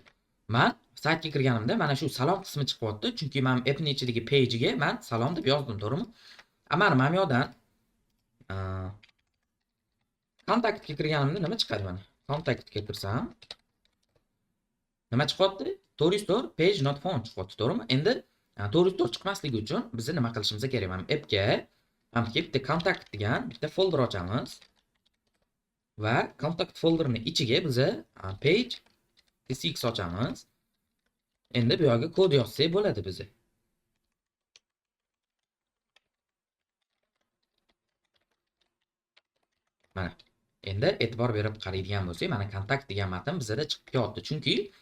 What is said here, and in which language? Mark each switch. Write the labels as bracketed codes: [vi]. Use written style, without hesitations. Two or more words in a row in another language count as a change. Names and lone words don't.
[uz] Men saytga kirganimda mana shu salom qismi chiqyapti, chunki men appning ichidagi page'iga men salom deb yozdim, to'g'rimi? Mana bu yerdan kontaktga kirganimda nima chiqadi mana? Kontaktga kirsam nima chiqyapti? To-restore [en] page not found [uz] chiqyapti, to'g'rimi? Endi to-restore chiqmasligi uchun biz nima qilishimiz kerak? Mana appga bitta kontakt degan bitta folder ochamiz va kontakt folderning ichiga biz page tsx ochamiz. Endi bu yerga kod yozsak bo'ladi biz. Mana endi e'tibor berib qaraydigan bo'lsak, mana kontakt degan matn bizda chiqib kelyapti.